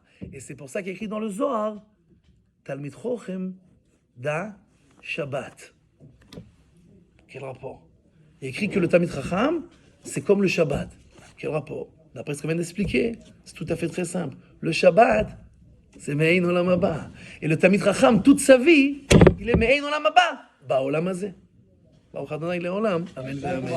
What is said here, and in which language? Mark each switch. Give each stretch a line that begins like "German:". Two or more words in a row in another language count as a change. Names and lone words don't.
French: Et c'est pour ça qu'il y a écrit dans le Zohar,
Hebrew: תלמיד חכם דא שבת.
French: Quel rapport? Il y a écrit que le
Hebrew: תלמיד חכם,
French: c'est comme le Shabbat. Quel rapport? D'après ce qu'on vient d'expliquer, c'est tout à fait très simple. Le Shabbat, c'est
Hebrew: מעין עולם הבא.
French: Et le Talmid Chacham, toute sa vie, il est
Hebrew: מעין עולם הבא. בעולם הזה ברוך אדני לעולם אמן.